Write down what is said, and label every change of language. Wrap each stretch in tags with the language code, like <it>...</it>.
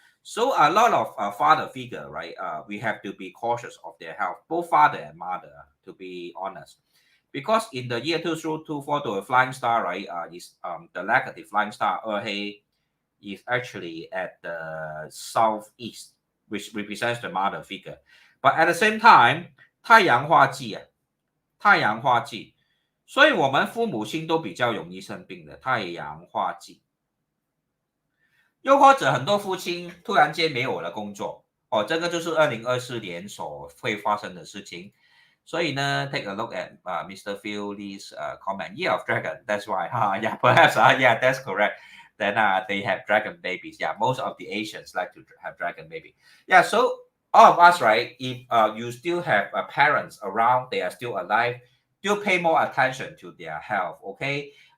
<en>So a lot of father figure, right? We have to be cautious of their health, both father and mother, to be honest. Because in the year 2024, the flying star, right, is the negative flying star, is actually at the southeast, which represents the mother figure. But at the same time,</en> <zh>太阳化忌啊，太阳化忌，所以我们父母亲都比较容易生病的太阳化忌。又或者很多父亲突然间没有了工作，这个就是2024年所会发生的事情。所以呢</zh> <en>take a look at Mr. Phil Lee's comment. Year of Dragon, that's why. Yeah, perhaps. Yeah, that's correct. Then they have dragon babies. Yeah, most of the Asians like to have dragon baby. Yeah, so all of us, right? If you still have parents around, they are still alive, still pay more attention to their health, okay?</en>